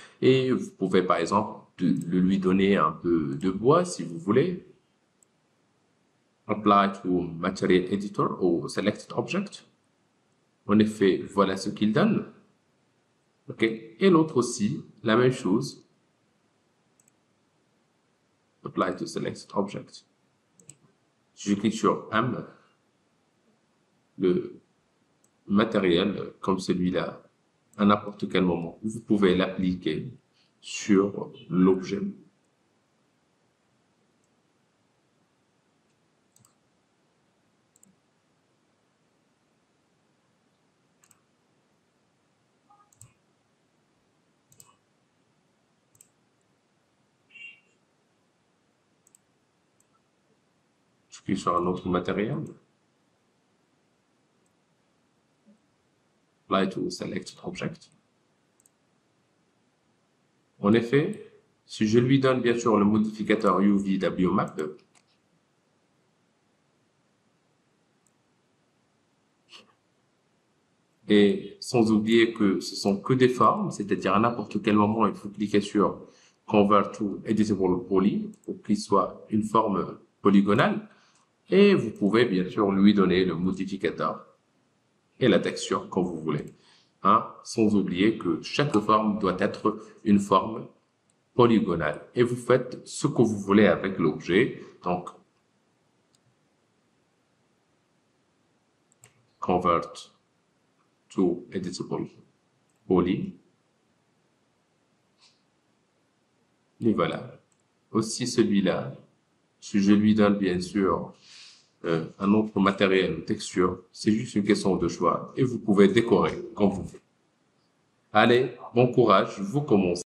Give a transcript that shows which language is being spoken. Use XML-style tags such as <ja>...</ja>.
<fr>Et vous pouvez, par exemple, lui donner un peu de bois, si vous voulez.</fr> <en>Apply to Material Editor ou Selected Object.</en> <fr>En effet, voilà ce qu'il donne. OK. Et l'autre aussi, la même chose.</fr> <en>Apply to Selected Object.</en> <fr>Si je clique sur M, le matériel comme celui-là, à n'importe quel moment, vous pouvez l'appliquer sur l'objet. Je clique sur un autre matériel.</fr> <en>Apply to Selected Object.</en> <fr>En effet, si je lui donne bien sûr le modificateur UVWMap, et sans oublier que ce sont que des formes, c'est-à-dire à n'importe quel moment, il faut cliquer sur</fr> <en>Convert to Editable Poly</en> <fr>pour qu'il soit une forme polygonale. Et vous pouvez bien sûr lui donner le modificateur et la texture quand vous voulez. Hein, sans oublier que chaque forme doit être une forme polygonale. Et vous faites ce que vous voulez avec l'objet.</fr> <en>Donc, Convert to Editable Poly.</en> <fr>Et voilà. Aussi celui-là, si je lui donne bien sûr un autre matériel ou texture, c'est juste une question de choix et vous pouvez décorer comme vous voulez. Allez, bon courage, vous commencez.</fr>